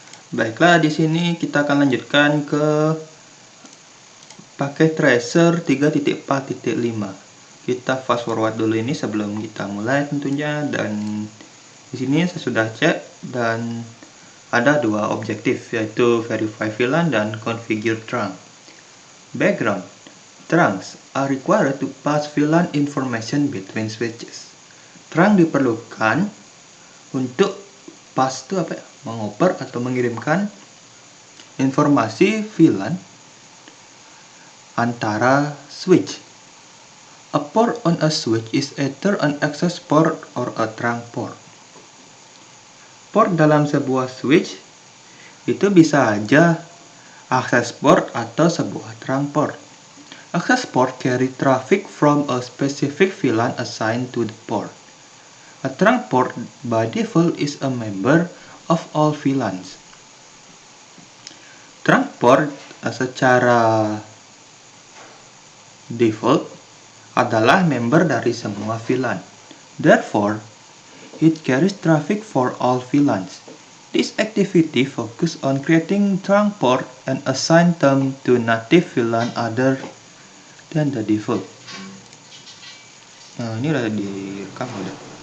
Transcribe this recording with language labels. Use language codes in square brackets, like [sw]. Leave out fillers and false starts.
[id] Baiklah, di sini kita akan lanjutkan ke pakai tracer 3.4.5. Kita fast forward dulu ini sebelum kita mulai tentunya, dan di sini saya sudah cek dan ada dua objektif, yaitu verify VLAN dan configure trunk. [en] Background: trunks are required to pass VLAN information between switches. [id] Trunk diperlukan untuk pass itu apa ya? Mengoper atau mengirimkan informasi VLAN antara switch. [en] A port on a switch is either an access port or a trunk port. [id] Port dalam sebuah switch itu bisa aja access port atau sebuah trunk port. [en] Access port carry traffic from a specific VLAN assigned to the port. A trunk port by default is a member of all VLANs. [id] Trunk port secara default adalah member dari semua VLAN. [en] Therefore, it carries traffic for all VLANs. This activity focuses on creating trunk port and assign them to native VLAN other than the default. [id] Nah, ini udah direkam udah.